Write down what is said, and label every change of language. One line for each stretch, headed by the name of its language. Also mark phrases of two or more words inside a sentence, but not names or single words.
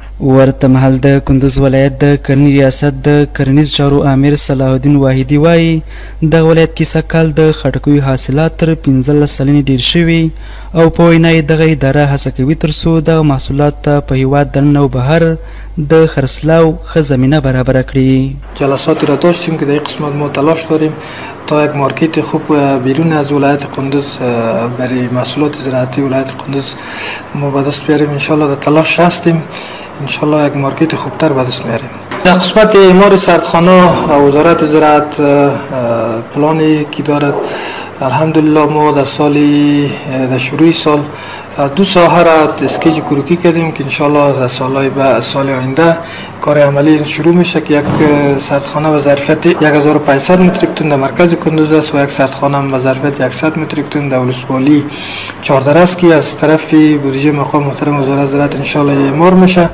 Pashto: ورته مهال د کندوز ولایت د کرنې ریاست د کرنیز چارو امیر صلاح الدین واحدي وایي دغه ولایت کې سږکال د خټکیو حاصلات تر 15 سلنې ډېر شوي او په وینا یې دغه اداره هڅه کوي تر څو دغه محصولات ته په هیواد دننه او بهر د خرڅلاو ښه زمینه برابره کړي.
Persian: جلساتی را داشتیم که در این قسمت ما تلاش داریم تا یک مارکت خوب بیرون از ولایت قندوز برای محصولات زراعتی ولایت قندوز ما به دست بیاریم. انشالله در تلاش هستیم، انشالله یک مارکت خوبتر به دست میاریم. در قسمت اعمار سردخانه وزارت زراعت پلانی که دارد، الحمدلله ما در شروع سال 2 ساحه را اسکیج کروکی کردیم که انشالله در سال آینده کار عملی شروع میشه که یک سردخانه و ظرفیت 1500 متریک تن در مرکز کندوز است و یک سردخانه و ظرفیت 100 متریک تن در ولسوالی 14 است که از طرف بودجه مقام محترم وزارت زراعت انشالله اعمار میشه.